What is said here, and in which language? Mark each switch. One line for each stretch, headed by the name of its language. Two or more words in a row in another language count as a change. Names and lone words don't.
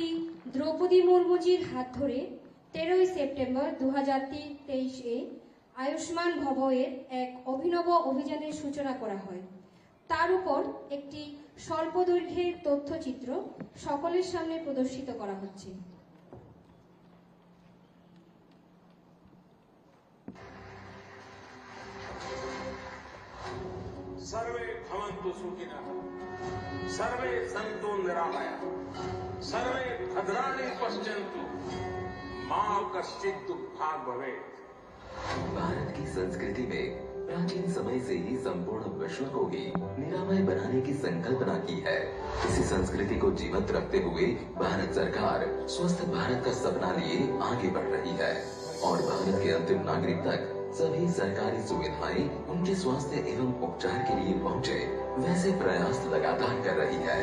Bangla: দ্রৌপদী মুর্মুজির হাত ধরে 13 সেপ্টেম্বর 2023-এ আয়ুষ্মান ভবয়ের এক অভিনব অভিযানের সূচনা করা হয়। তার উপর একটি স্বল্প দৈর্ঘ্যের তথ্যচিত্র সকলের সামনে প্রদর্শিত করা হচ্ছে।
Sanskrit: सर्वे भवन्तु सुखिनः सर्वे सन्तु निरामयाः सर्वे भद्राणि पश्यन्तु मा कश्चित् दुःखात् भवेत्।
Hindi: भारत की संस्कृति में प्राचीन समय से ही संपूर्ण विश्व को ही निरामय बनाने की संकल्पना की है। इसी संस्कृति को जीवंत रखते हुए भारत सरकार स्वस्थ भारत का सपना लिए आगे बढ़ रही है और भारत के अंतिम नागरिक तक सभी सरकारी सुविधाएं उनके स्वास्थ्य एवं उपचार के लिए पहुंचे, वैसे प्रयास लगातार कर रही है।